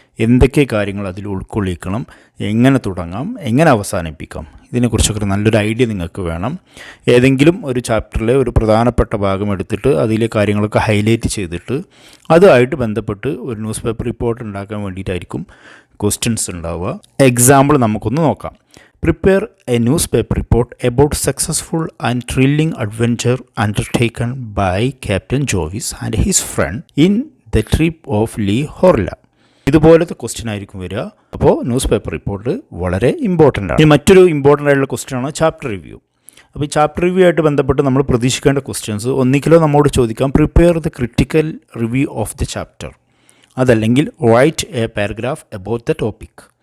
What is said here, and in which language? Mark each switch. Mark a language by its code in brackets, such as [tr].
[ml] എന്തൊക്കെ കാര്യങ്ങൾ അതിൽ ഉൾക്കൊള്ളിക്കണം, എങ്ങനെ തുടങ്ങാം, എങ്ങനെ അവസാനിപ്പിക്കാം, ഇതിനെക്കുറിച്ചൊക്കെ നല്ലൊരു ഐഡിയ നിങ്ങൾക്ക് വേണം. ഏതെങ്കിലും ഒരു ചാപ്റ്ററിലെ ഒരു പ്രധാനപ്പെട്ട ഭാഗം എടുത്തിട്ട് അതിലെ കാര്യങ്ങളൊക്കെ ഹൈലൈറ്റ് ചെയ്തിട്ട് അതുമായിട്ട് ബന്ധപ്പെട്ട് ഒരു ന്യൂസ് പേപ്പർ റിപ്പോർട്ട് ഉണ്ടാക്കാൻ വേണ്ടിയിട്ടായിരിക്കും ക്വസ്റ്റ്യൻസ് ഉണ്ടാവുക. എക്സാമ്പിൾ നമുക്കൊന്ന് നോക്കാം. [en] Prepare a newspaper report about successful and thrilling adventure undertaken by Captain Jovis and his friend in the trip of Lee Horla. [ml] ഇതുപോലത്തെ ക്വസ്റ്റ്യൻ ആയിരിക്കും വരിക. അപ്പോൾ ന്യൂസ് പേപ്പർ റിപ്പോർട്ട് വളരെ important ആണ്. ഇനി മറ്റൊരു ഇമ്പോർട്ടൻ്റ് ആയിട്ടുള്ള ക്വസ്റ്റ്യനാണ് ചാപ്റ്റർ റിവ്യൂ. അപ്പോൾ ഈ ചാപ്റ്റർ റിവ്യൂ ആയിട്ട് ബന്ധപ്പെട്ട് നമ്മൾ പ്രതീക്ഷിക്കേണ്ട ക്വസ്റ്റ്യൻസ് ഒന്നിക്കലോ നമ്മോട് ചോദിക്കാം [en] prepare the critical review of the chapter, [ml] അതല്ലെങ്കിൽ [en] Write a paragraph about the topic.